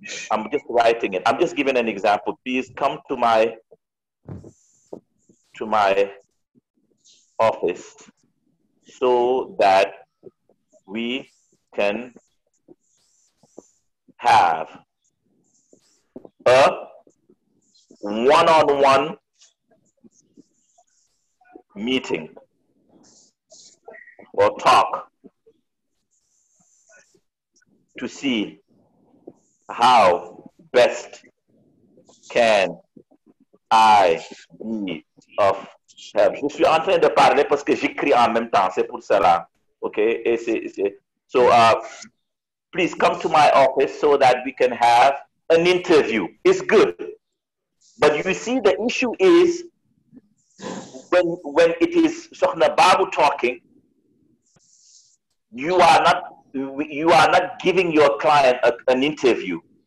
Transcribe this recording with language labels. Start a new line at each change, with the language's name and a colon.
English: I'm just writing it. I'm just giving an example. Please come to my office so that we can have a one-on-one meeting or talk to see how best can I be of help.
French: Je suis en train de parler parce que j'écris en même temps, c'est pour cela.
English: Okay? So please come to my office so that we can have an interview. It's good. But you see, the issue is when it is Sokhna Babu talking, you are not giving your client an interview.